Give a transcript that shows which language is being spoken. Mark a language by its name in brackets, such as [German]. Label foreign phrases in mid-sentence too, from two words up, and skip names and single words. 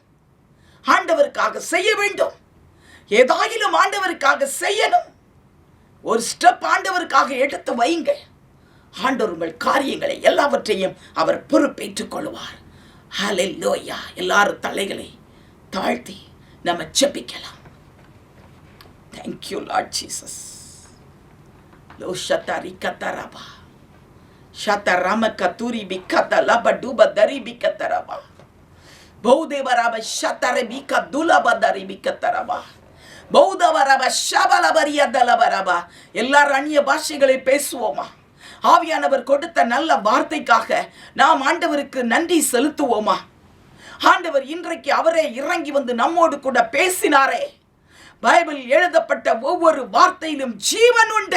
[Tamil] ஆண்டவருக்காக செய்ய வேண்டும். ஏதாயிலும் ஆண்டவருக்காக செய்யணும். ஒரு ஸ்டெப் ஆண்டவருக்காக எடுத்து வைங்க. ஆண்டவர் உங்கள் காரியங்களை எல்லாவற்றையும் அவர் பொறுப்பேற்றுக் கொள்வார். ஹல்லேலூயா. எல்லாரும் தலைகளை தாழ்த்தி நம்ம ஜெபிக்கலாம். [English] Thank you Lord Jesus. Lo shatari kataraba. Shatarama katuri bikata laba duba dari bikataraba. Baudevaraba shatare bikadula badari bikataraba. பௌதவரப ஷபலபரிய தலபரபா. [Tamil] எல்லாரும் அந்நிய பாஷைகளை பேசுவோமா? ஆவியானவர் கொடுத்த நல்ல வார்த்தைக்காக நாம் ஆண்டவருக்கு நன்றி செலுத்துவோமா? ஆண்டவர் இன்றைக்கு அவரே இறங்கி வந்து நம்மோடு கூட பேசினாரே. பைபிள் எழுதப்பட்ட ஒவ்வொரு வார்த்தையிலும் ஜீவன் உண்டு.